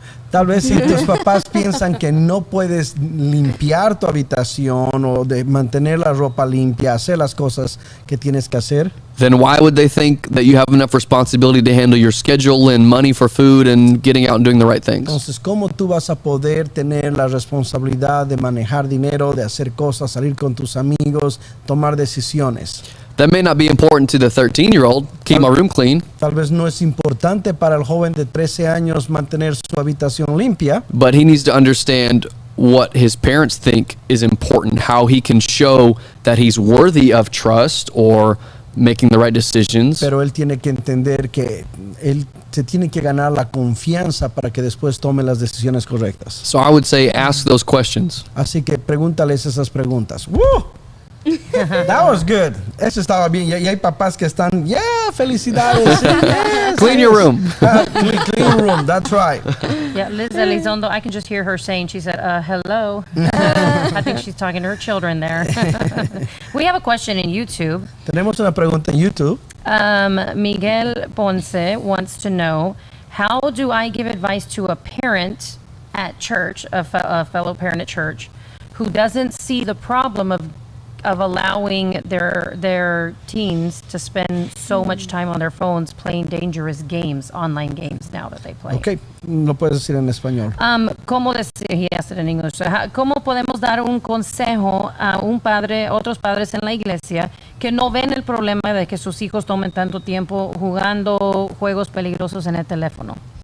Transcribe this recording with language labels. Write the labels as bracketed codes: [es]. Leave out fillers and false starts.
[es] tal vez si tus papás piensan que no puedes limpiar tu habitación o de mantener la ropa limpia, hacer las cosas que tienes que hacer, [en] then why would they think that you have enough responsibility to handle your schedule and money for food and getting out and doing the right things? [es] Entonces, ¿cómo tú vas a poder tener la responsabilidad de manejar dinero, de hacer cosas, salir con tus amigos, tomar decisiones? [en] That may not be important to the 13-year-old, keep my room clean. [es] Tal vez no es importante para el joven de 13 años mantener su habitación limpia. [en] But he needs to understand what his parents think is important, how he can show that he's worthy of trust or making the right decisions. [es] Pero él tiene que entender que él se tiene que ganar la confianza para que después tome las decisiones correctas. [en] So I would say ask those questions. [es] Así que pregúntales esas preguntas. ¡Woo! [en] That was good. [es] Eso estaba bien. Y hay papás que están, felicidades. [en] Yes, clean your room. Clean your room. That's right. Yeah, Liz Elizondo, I can just hear her saying, she said, hello. I think she's talking to her children there. We have a question in YouTube. [es] Tenemos una pregunta en YouTube. [en] Miguel Ponce wants to know, how do I give advice to a parent at church, a fellow parent at church, who doesn't see the problem of allowing their teens to spend so much time on their phones playing dangerous games, online games now that they play? [es] Okay, lo puedes decir en español. ¿Cómo decir? [en] He asked it in English. [es] ¿Cómo podemos dar un consejo a otros padres en la iglesia que no ven el problema de que sus hijos tomen tanto tiempo jugando juegos peligrosos en el teléfono?